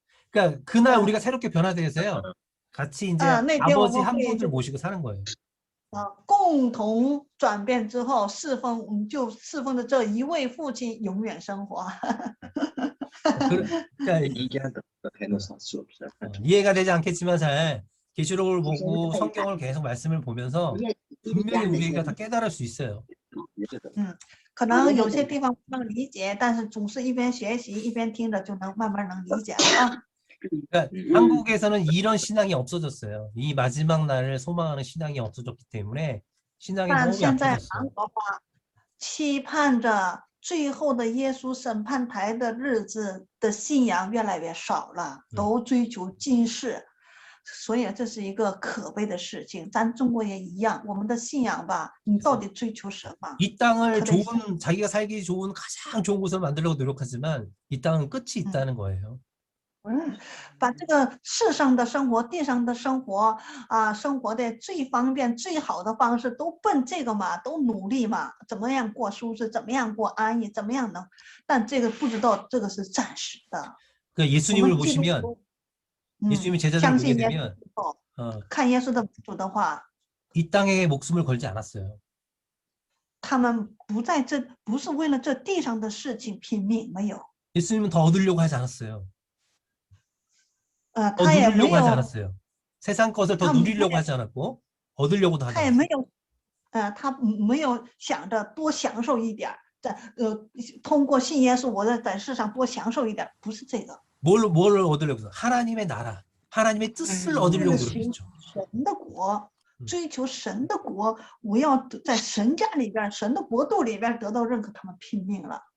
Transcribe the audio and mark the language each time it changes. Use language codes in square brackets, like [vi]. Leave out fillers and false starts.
[ko] 그러니까 그날 우리가 새롭게 변화되어서요. 같이 이제 아버지 한 분을 모시고 사는 거예요. [zh] 共同转变之后，就侍奉的这一位父亲永远生活。 [ko] 그러니까 이해가 되지 않겠지만 잘 계시록을 보고 성경을 계속 말씀을 보면서 분명히 우리가 다 깨달을 수 있어요. [zh] 可能有些地方不能理解，但是总是一边学习一边听着，就能慢慢能理解了。 [ko] 그러니까 한국에서는 이런 신앙이 없어졌어요. 이 마지막 날을 소망하는 신앙이 없어졌기 때문에 신앙이 너무 약해졌어요. [zh] 期盼着最后的耶稣审判台的日子的信仰越来越少了，都追求今世，所以这是一个可悲的事情。咱中国也一样，我们的信仰吧，你到底追求什么？ [ko] 이 땅을 자기가 살기 좋은 가장 좋은 곳을 만들려고 노력하지만 이 땅은 끝이 있다는 거예요. [zh] 把这个世上的生活、地上的生活生活的最方便、最好的方式都奔这个嘛，都努力嘛，怎么样过舒适，怎么样过安逸，怎么样能？但这个不知道，这个是暂时的。 [ko] 그 예수님을 보시면 예수님의 제자들을 보게 되면 [zh] 看耶稣的主的话， [ko] 이 땅에 목숨을 걸지 않았어요. [zh] 他们不是为了这地上的事情拼命，没有。 [ko] 예수님은 더 얻으려고 하지 않았어요. [zh] 他也没 [ko] 누리려고 하지 [zh] 有 [ko] 않았어요. 세상 것을 더 누리려고 하지 않았고 얻으려고도 하지 [zh] 他也没有他没有想着多享受一点，通过信耶稣，我在世上多享受一点，不是这个。 [ko] 뭘 얻으려고 하나님의 나라, 하나님의 뜻을 얻으려고 노력했죠. [zh] 神的国，追求神的国，我要在神家里边，神的国度里边得到认可，他们拼命了。